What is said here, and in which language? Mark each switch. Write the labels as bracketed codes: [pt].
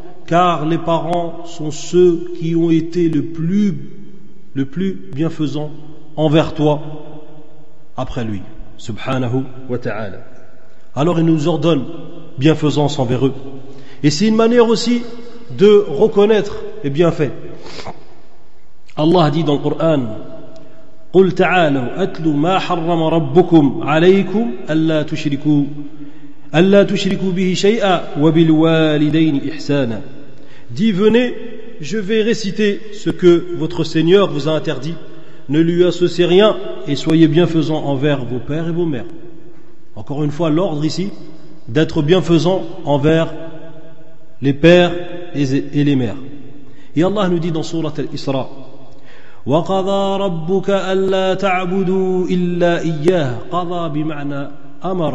[fr] Car les parents sont ceux qui ont été le plus bienfaisant envers toi après lui, subhanahu wa ta'ala. Alors il nous ordonne bienfaisance envers eux. Et c'est une manière aussi de reconnaître les bienfaits. Allah dit dans le Coran, [ar] قل تعالوا أتلوا ما حرم ربكم عليكم ألا تشركوا به شيئا وبالوالدين إحسانا. [fr] Dis, venez, je vais réciter ce que votre Seigneur vous a interdit. Ne lui associez rien et soyez bienfaisants envers vos pères et vos mères. Encore une fois, l'ordre ici, d'être bienfaisant envers les pères et les mères. Et Allah nous dit dans Sourate al-Isra, [ar] وَقَضَى رَبُّكَ أَلَّا تَعْبُدُوا إِلَّا إِيَّهِ قَضَى بِمَعْنَى أَمَرَ.